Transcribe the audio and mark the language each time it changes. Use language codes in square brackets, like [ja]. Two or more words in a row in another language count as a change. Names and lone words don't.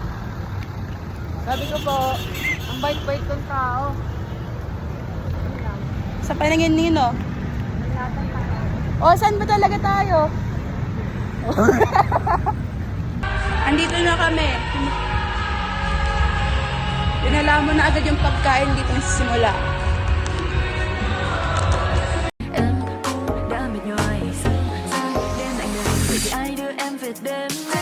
[tl] Sabi ko po, ang bait-bait kong tao. Sa Pananginino. O, saan ba talaga tayo? Andito na kami. Dinala mo na agad yung pagkain, dito nagsisimula. [vi] Em cũng đã mệt nhoài, xa xa đêm lạnh lùng vì ai đưa em về đêm